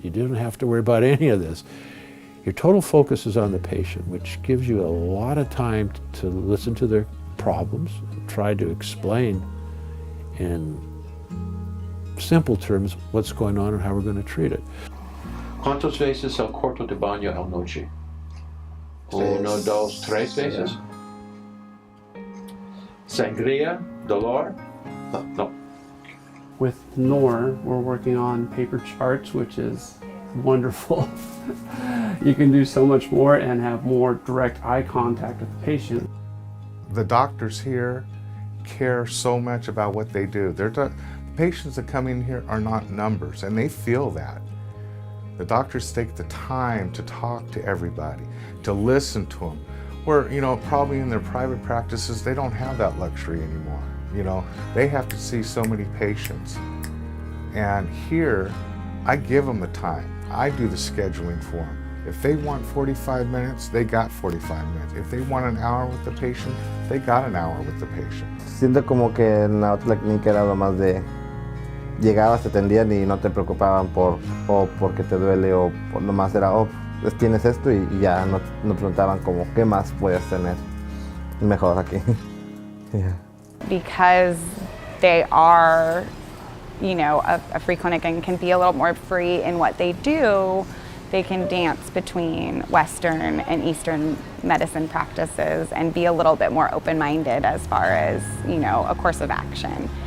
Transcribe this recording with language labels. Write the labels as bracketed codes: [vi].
[en] You don't have to worry about any of this. Your total focus is on the patient, which gives you a lot of time to listen to their problems and try to explain in simple terms what's going on and how we're going to treat it. [es] ¿Cuántas veces el cuarto de baño a la noche? 1, 2, 3 veces. Sangría, dolor? No. [en] With Noor, we're working on paper charts, which is wonderful. You can do so much more and have more direct eye contact with the patient. The doctors here care so much about what they do. The patients that come in here are not numbers, and they feel that. The doctors take the time to talk to everybody, to listen to them. Where, you know, probably in their private practices, they don't have that luxury anymore. You know, they have to see so many patients. And here, I give them the time. I do the scheduling for them. If they want 45 minutes, they got 45 minutes. If they want an hour with the patient, they got an hour with the patient. [es] Siento como que en la otra clínica era lo más de llegabas, te atendían y no te preocupaban por porque te duele o nomás era, pues tienes esto y ya no preguntaban como qué más puedes tener mejor aquí. [en] Yeah. Because they are, you know, a free clinic and can be a little more free in what they do, they can dance between Western and Eastern medicine practices and be a little bit more open-minded as far as, you know, a course of action.